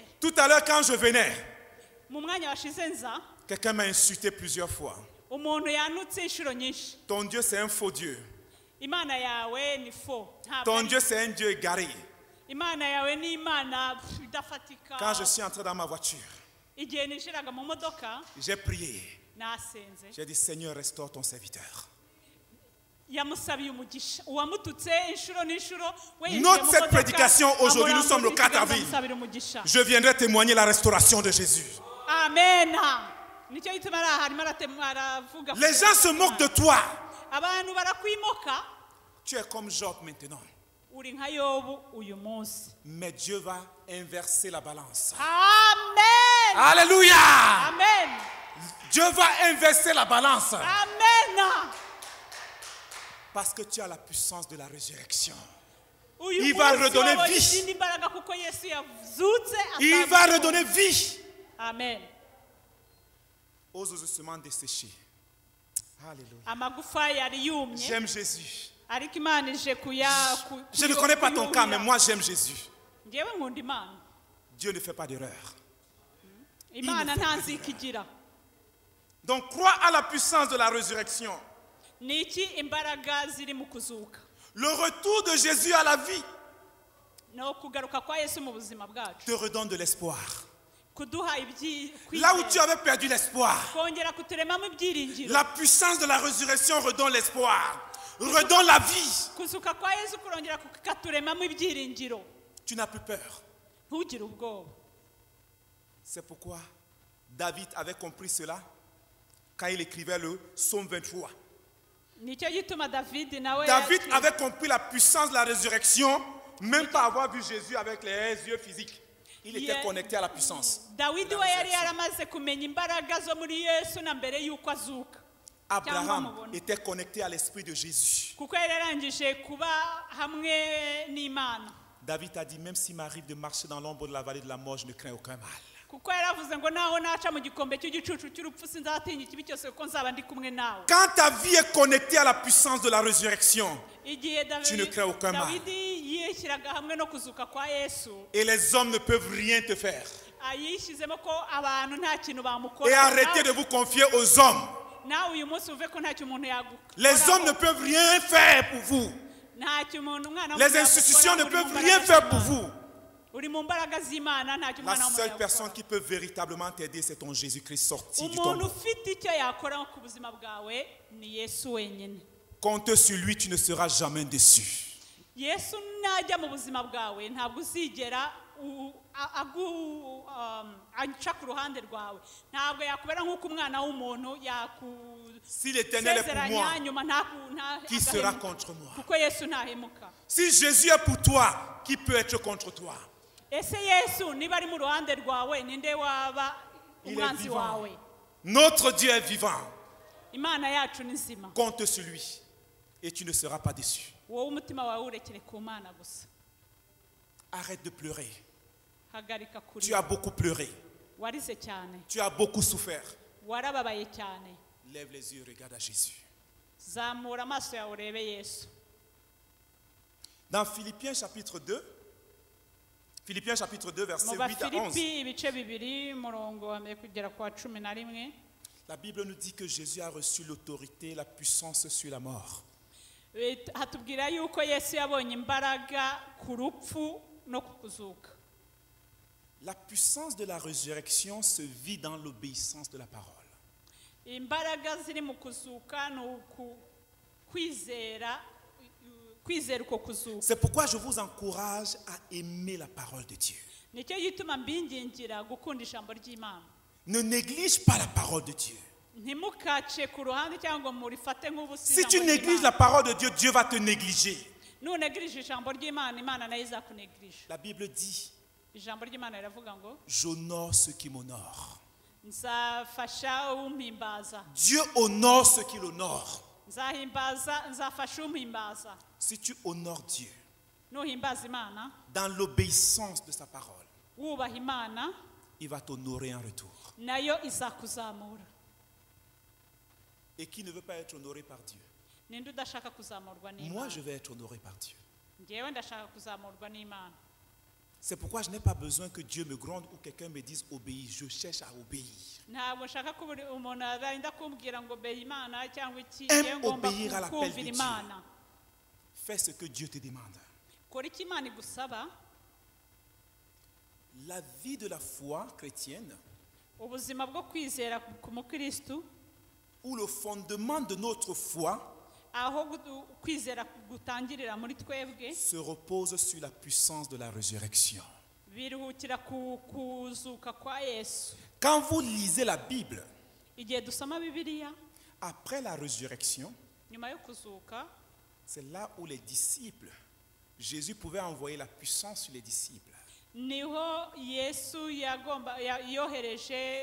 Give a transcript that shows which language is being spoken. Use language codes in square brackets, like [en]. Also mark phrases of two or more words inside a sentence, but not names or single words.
[fr] Tout à l'heure, quand je venais, [rw] mu mwanya washize nza [fr] quelqu'un m'a insulté plusieurs fois. [rw] umuntu yanutse inshuro nyinshi. [fr] Ton Dieu, c'est un faux Dieu. [rw] imana yawe ni fo ntabwo [fr] Ton [rw] ari- [fr] Dieu, c'est un Dieu égaré. [rw] imana yawe ni imana idafatika. [fr] Quand je suis entré dans ma voiture, [rw] igihe ninjiraga mu modoka [fr] j'ai prié. [rw] nasenze [fr] J'ai dit, Seigneur, restaure ton serviteur. [rw] yamusabiye umugisha uwamututse inshuro n'inshuro we yinjiye [fr] Note [rw] mu [fr] cette [rw] modoka, [fr] prédication aujourd'hui, nous sommes le 4 [rw] amurangurira [fr] avril. [rw] amusabira umugisha. [fr] Je viendrai témoigner la restauration de Jésus. [rw] amen. nicyo gituma ari aha arimo aravuga. [fr] Les gens se moquent de toi. [rw] abantu barakwimoka. [fr] Tu es comme Job maintenant. [rw] uri nka yobu uyu munsi. [fr] Mais Dieu va inverser la balance. amen. Alléluia. amen. Dieu va inverser la balance. amen. Parce que tu as la puissance de la résurrection. [rw] uyu [fr] Il va [rw] munsi [fr] redonner [rw] wabonye [fr] vie. [rw] izindi mbaraga kuko yesu yazutse. [fr] Il va redonner vie amen. aux ossements desséchés. Alléluia. [rw] amagufa yari yumye [fr] J'aime Jésus. [rw] ariko imana ije [fr] Je ne connais pas ton cas, mais moi j'aime Jésus. [rw] ngewe nkunda imana. [fr] Dieu ne fait pas d'erreur. [rw] imana nta nzika igira. [fr] Donc crois à la puissance de la résurrection. [rw] ni iki imbaraga ziri mu kuzuka? [fr] Le retour de Jésus à la vie [rw] ni ukugaruka kwa yesu mu buzima bwacu. [fr] te redonne de l'espoir. [rw] kuduha [fr] Là où tu avais perdu l'espoir, [rw] kongera kuturemamo ibyiringiro. [fr] la puissance de la résurrection redonne l'espoir, redonne la vie. [rw] kuzuka kwa yesu kurongera kukaturemamo ibyiringiro. [fr] Tu n'as plus peur. [rw] ntugire ubwoba. [fr] C'est pourquoi David avait compris cela quand il écrivait le psaume 23. [rw] nicyo gituma david nawe [fr] David avait compris la puissance de la résurrection, même pas avoir vu Jésus avec les yeux physiques. Il était Yeah. connecté à la puissance. [rw] dawidi we yari yaramaze kumenya imbaraga zo muri yesu na mbere y'uko azuka. [fr] Abraham était connecté à l'esprit de Jésus. [rw] kuko yari yarangije kuba hamwe n'imana. [fr] David a dit, même s'il m'arrive de marcher dans l'ombre de la vallée de la mort, je ne crains aucun mal. [rw] kuko yaravuze ngo naho naca mu gikombe cy'igicucu cy'urupfu sinzatinya ikibi cyose kuko nzaba ndi kumwe nawe. [fr] Quand ta vie est connectée à la puissance de la résurrection, [rw] igihe [fr] Tu ne crains aucun mal. [rw] dawidi yishyiraga hamwe no kuzuka kwa yesu [fr] et les hommes ne peuvent rien te faire. [rw] yishyizemo ko abantu nta kintu [fr] Et [rw] bamukora. [fr] arrêtez de vous confier aux hommes. [rw] nawe uyu munsi uve ko ntacyo umuntu [fr] Les hommes ne [rw] yagukoraho. [fr] peuvent rien faire pour vous. [rw] ntacyo umuntu umwana [fr] Les [rw] w'umuntu [fr] institutions ne [rw] yagukoraho, uri [fr] peuvent [rw] mu [fr] rien [rw] mbaraga [fr] faire pour [rw] z'Imana. [fr] vous. [rw] uri mu mbaraga z'imana ntacyo [fr] La [rw] umwana w'umuntu [fr] seule personne [rw] yagukoraho. [fr] qui peut véritablement t'aider, c'est ton Jésus-Christ sorti du [rw] umuntu [fr] tombeau. [rw] ufite icyo yakora ku buzima bwawe ni yesu wenyine. [fr] Compte sur lui, tu ne seras jamais déçu. [rw] yesu najya mu buzima bwawe ntabwo uzigera aca ku ruhande rwawe. ntabwo yakubera nk'uko umwana w'umuntu [fr] Si l'Éternel est pour moi, [rw] yakusezeranya nyuma [fr] qui sera contre moi? [rw] kuko yesu ntahemuka. [fr] Si Jésus est pour toi, qui peut être contre toi? [rw] ese yesu niba ari mu ruhande rwawe ninde waba [fr] Il est [rw] umwanzi [fr] vivant. [rw] wawe? [fr] Notre Dieu est vivant. [rw] imana yacu ni nzima [fr] Compte sur lui et tu ne seras pas déçu. [rw] wowe umutima wawe urekere ku mana gusa [fr] Arrête de pleurer. [rw] hagarika [fr] Tu [rw] kurira [fr] as beaucoup pleuré. [rw] warize cyane [fr] Tu as beaucoup souffert. [rw] warababaye cyane [fr] Lève les yeux, regarde à Jésus. [rw] zamura amaso yawe urebe yesu [fr] Dans Philippiens chapitre 2, Philippiens chapitre 2, [rw] mu [fr] versets 8 à 11, [rw] bafilipi ibice bibiri umurongo wa mbere kugera ku wa 11 [fr] la Bible nous dit que Jésus a reçu l'autorité, la puissance sur la mort. [rw] hatubwira yuko yesu yabonye imbaraga ku rupfu no ku kuzuka [fr] La puissance de la résurrection se vit dans l'obéissance de la parole. [rw] imbaraga ziri mu kuzuka ni kwizera uko kuzuka [fr] C'est pourquoi je vous encourage à aimer la parole de Dieu. [rw] nicyo gituma mbingingira gukunda ijambo ry'imana [fr] Ne néglige pas la parole de Dieu. [rw] ntimukace ku ruhande cyangwa murifate nk'ubusa [fr] Si tu [rw] ijambo [fr] négliges [rw] ry'Imana. [fr] la parole de Dieu, Dieu va te négliger. [rw] nunegirije ijambo ry'imana imana nayo izakunegirije [fr] La Bible dit, [rw] ijambo ry'imana riravuga ngo [fr] j'honore ceux qui m'honorent. [rw] nzafasha umpimbaza [fr] Dieu honore ceux qui l'honorent. [rw] nzafasha umpimbaza [fr] Si tu honores Dieu [rw] nuhimbaza imana [fr] dans l'obéissance de sa parole, [rw] wubaha imana [fr] il va t'honorer en retour. [rw] nayo izakuzamura [fr] Et qui ne veut pas être honoré par Dieu? [rw] ninde udashaka kuzamurwa [fr] Moi, [rw] n'imana [fr] je vais être honoré par Dieu. [rw] ngewe ndashaka kuzamurwa n'imana [fr] C'est pourquoi je n'ai pas besoin que Dieu me gronde ou quelqu'un me dise obéis. Je cherche à obéir. [rw] ntabwo nshaka ko umuntu arinda kumbwira ngo be imana cyangwa iki [fr] Aime [rw] ngewe ngomba [fr] obéir à l'appel de [rw] kumvira [fr] Dieu. [rw] imana [fr] Fais ce que Dieu te demande. [rw] kora icyo imana igusaba [fr] La vie de la foi chrétienne, [rw] ubuzima bwo kwizera ku mukristu [fr] où le fondement de notre foi [rw] aho kwizera gutangirira muri twebwe [fr] se repose sur la puissance de la résurrection. [rw] biruhukira ku kuzuka kwa yesu [fr] Quand vous lisez la Bible, [rw] igihe dusoma bibiliya [fr] après la résurrection, [rw] nyuma yo kuzuka [fr] c'est là où les disciples, Jésus pouvait envoyer la puissance sur les disciples. [rw] niho yesu yohereje